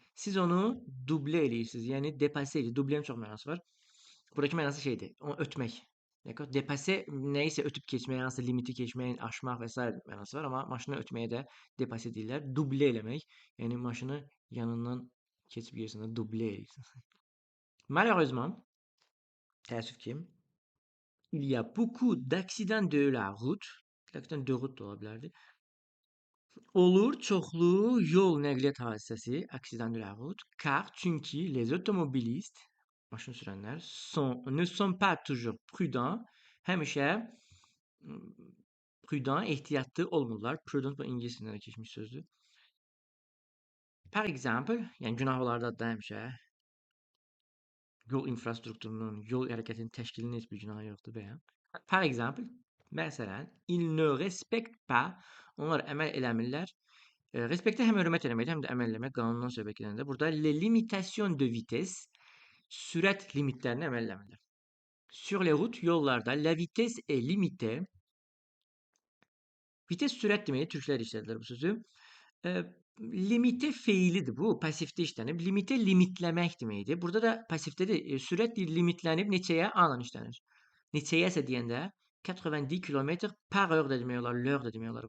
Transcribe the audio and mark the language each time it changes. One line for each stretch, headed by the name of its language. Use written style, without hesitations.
Azerbaijani: Siz onu dublə eləyirsiniz. Yəni depasser edir. Dublənin çox mənası var. Buradakı mənası şeydir. Onu ötmək.
French: D'accord?
Azerbaijani: Depasser nəyisə ötüb keçmək, hansı limiti keçmək, aşmaq və s. mənası var. Amma maşını ötməyə də depasser deyirlər. Dublə eləmək. Yəni maşını yanından keçib yersən də dublə eləyirsən.
French: Malheureusement,
Azerbaijani: təəssüf ki,
French: il y a beaucoup d'accidents de la route.
Azerbaijani: L'accident de route da ola bilərdi. Olur çoxlu yol nəqliyyat hadisəsi,
French: accident de la route,
Azerbaijani: car çünki
French: les automobilistes,
Azerbaijani: maşın sürənlər,
French: ne sont pas toujours prudents,
Azerbaijani: həmişə prudent, ehtiyatlı olmurlar. Prudent bu ingilis dilindən keçmiş sözdür.
French: Par exemple,
Azerbaijani: yəni günah olardı da həmişə yol infrastrukturunun, yol hərəkətinin təşkilinin heç bir günahı yoxdur bəyəm.
French: Par exemple,
Azerbaijani: məsələn,
French: il ne respecte pas,
Azerbaijani: onlar əməl eləmirlər. Respektə həm hörmət eləməkdir, həm də əməl eləmək, qanundan söhbət gedəndə. Burada
French: les limitations de vitesse,
Azerbaijani: sürət limitlərini əməl eləmirlər.
French: Sur les routes,
Azerbaijani: yollarda,
French: la vitesse est limitée.
Azerbaijani: Vites sürət deməkdir, türklər işlədilər bu sözü. Limite feilidir bu, pasifdə işlənib. Limite limitləmək deməkdir. Burada da pasifdə də sürət limitlənib neçəyə? A-la işlənir. Neçəyəsə deyəndə 90 km
French: par heure
Azerbaijani: da demək olar, l'heure da demək olar.